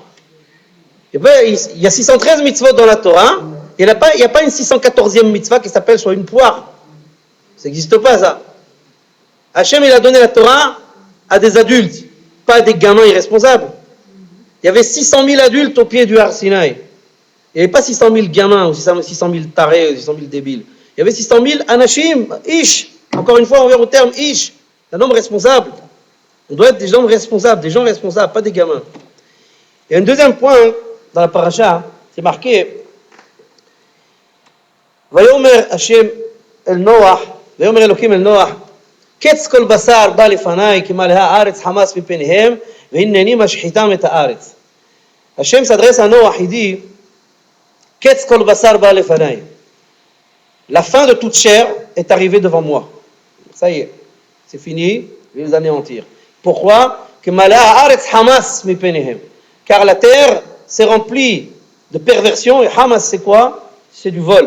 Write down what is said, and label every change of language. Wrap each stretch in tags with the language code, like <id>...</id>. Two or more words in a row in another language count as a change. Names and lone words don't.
<fr>Il y a 613 mitzvot dans la Torah, il n'y a pas une 614e mitzvah qui s'appelle soit une poire. Ça n'existe pas, ça. Hachem, il a donné la Torah à des adultes, pas à des gamins irresponsables. Il y avait 600 000 adultes au pied du Har Sinaï. Il n'y avait pas 600 000 gamins, ou 600 000 tarés, ou 600 000 débiles. Il y avait 600 000</fr> <he>אנשים איש.</he> <fr>Encore une fois, on revient au terme ish. Un homme responsable. On doit être des hommes responsables, des gens responsables, pas des gamins. Il y a un deuxième point dans la paracha, c'est marqué</fr> <he>ויאמר ה' אל נח ויאמר אלוקים אל נח קץ כל בשר בא לפני כי מלאה הארץ חמס מפניהם, והנני משחיתם את הארץ.</he> <fr>Hachem s'adresse à Noach, il dit,</fr> <he>קץ כל בשר בא לפני.</he> <fr>La fin de toute chair est arrivée devant moi. Ça y est, c'est fini, je vais les anéantir. Pourquoi? Car la terre s'est remplie de perversion, et Hamas c'est quoi? C'est du vol.</fr>